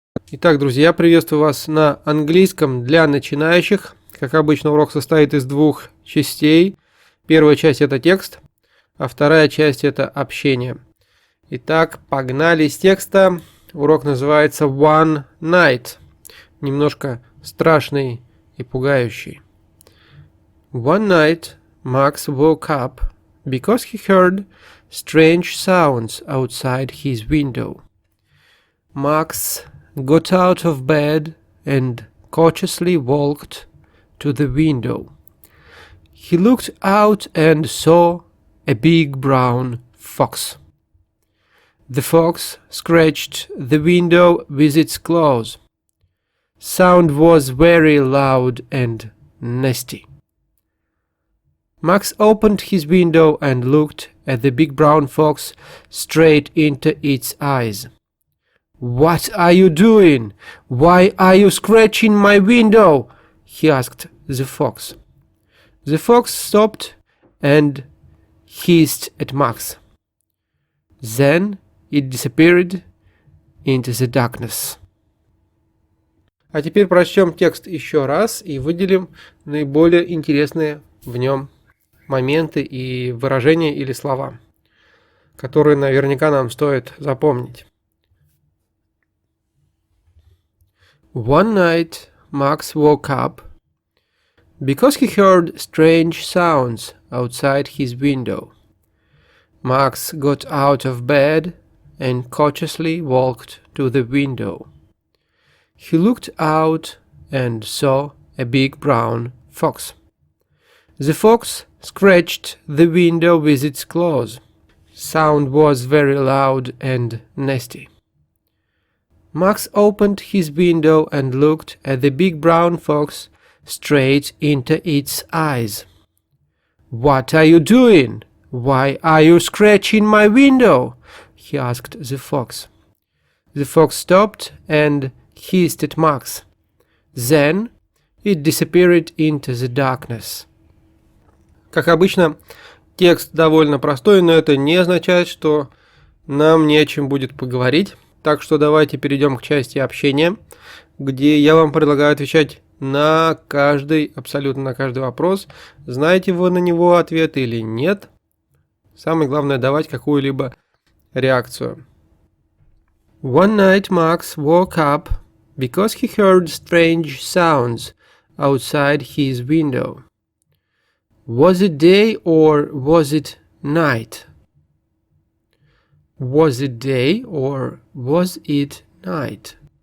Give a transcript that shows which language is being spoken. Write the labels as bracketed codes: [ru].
[ru] Итак, друзья, приветствую вас на английском для начинающих. Как обычно, урок состоит из двух частей. Первая часть – это текст, а вторая часть – это общение. Итак, погнали с текста. Урок называется One Night. Немножко страшный и пугающий. [en] One night Max woke up because he heard strange sounds outside his window. Max got out of bed and cautiously walked to the window. He looked out and saw a big brown fox. The fox scratched the window with its claws. Sound was very loud and nasty. Max opened his window and looked at the big brown fox straight into its eyes. "What are you doing? Why are you scratching my window?" he asked the fox. The fox stopped and hissed at Max. Then it disappeared into the darkness. [ru] А теперь прочтем текст еще раз и выделим наиболее интересные в нем моменты и выражения или слова, которые наверняка нам стоит запомнить. [en] One night Max woke up because he heard strange sounds outside his window. Max got out of bed and cautiously walked to the window. He looked out and saw a big brown fox. The fox scratched the window with its claws. Sound was very loud and nasty. Max opened his window and looked at the big brown fox straight into its eyes. "What are you doing? Why are you scratching my window?" he asked the fox. The fox stopped and hissed at Max. Then it disappeared into the darkness. [ru] Как обычно, текст довольно простой, но это не означает, что нам не о чем будет поговорить. Так что давайте перейдем к части общения, где я вам предлагаю отвечать на каждый, абсолютно на каждый вопрос. Знаете вы на него ответ или нет? Самое главное давать какую-либо реакцию. [en] One night Max woke up because he heard strange sounds outside his window. Was it day or was it night? Was it day or was it night?